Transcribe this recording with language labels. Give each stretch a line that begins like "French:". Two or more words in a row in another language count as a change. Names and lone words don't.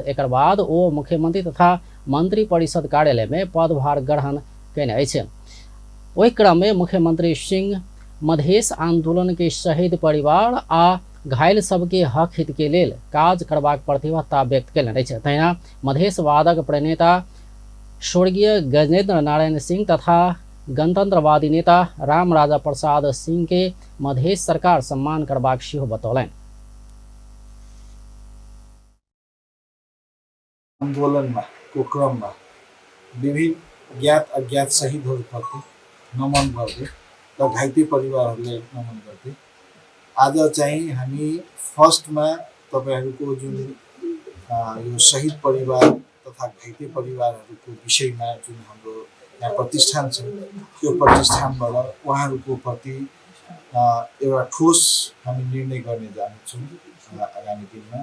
Maithili: एकर बाद ओ मुख्यमंत्री तथा मंत्री परिषद कार्यालय में पदभार ग्रहण केने अछि। ओहि क्रम में मुख्यमंत्री सिंह मधेश आंदोलन के शहीद परिवार आ घायल सबके हक हित के लेल काज करबाक प्रतिबद्धता व्यक्त केलनि अछि। तहिना मधेश वादक प्रणेता स्वर्गीय गजेंद्र नारायण सिंह तथा गणतंत्रवादी नेता राम राजा प्रसाद सिंह के मधेश सरकार सम्मान करबाक सेहो बतौलनि।
Nepali: आन्दोलनमा को क्रममा विभिन्न ज्ञात अज्ञात शहीदहरूप्रति नमन गर्दै र घाइते परिवारहरूलाई नमन गर्दै आज चाहिँ हामी फर्स्टमा तपाईहरुको जुन यो शहीद परिवार तथा घाइते परिवारहरूको विषयमा जुन हाम्रो यहाँ प्रतिष्ठान छ त्यो प्रतिष्ठानबाट उहाँहरूको प्रति एउटा ठोस हामी निर्णय गर्ने जानेछौँ आगामी दिनमा।